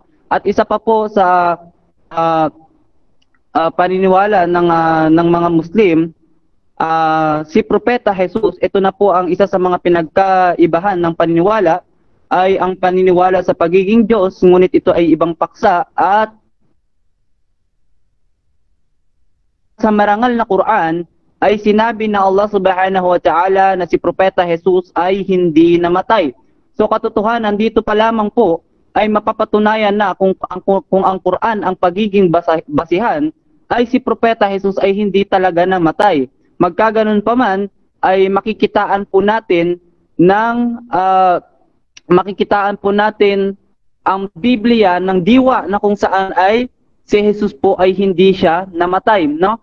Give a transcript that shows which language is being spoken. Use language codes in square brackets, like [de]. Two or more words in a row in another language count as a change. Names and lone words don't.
[tl] At isa pa po sa paniniwala ng mga Muslim, si Propeta Jesus, ito na po ang isa sa mga pinagkaibahan ng paniniwala, ay ang paniniwala sa pagiging Diyos, ngunit ito ay ibang paksa. At sa marangal na Quran ay sinabi na Allah [ar] سبحانه وتعالى [tl] na si Propeta Jesus ay hindi namatay. So katotohanan dito pa lamang po ay mapapatunayan na kung ang Quran ang pagiging basihan, ay si Propeta Jesus ay hindi talaga namatay. Magkaganon pa man ay makikitaan po natin ang Biblia ng diwa na kung saan ay si Jesus po ay hindi siya namatay, no?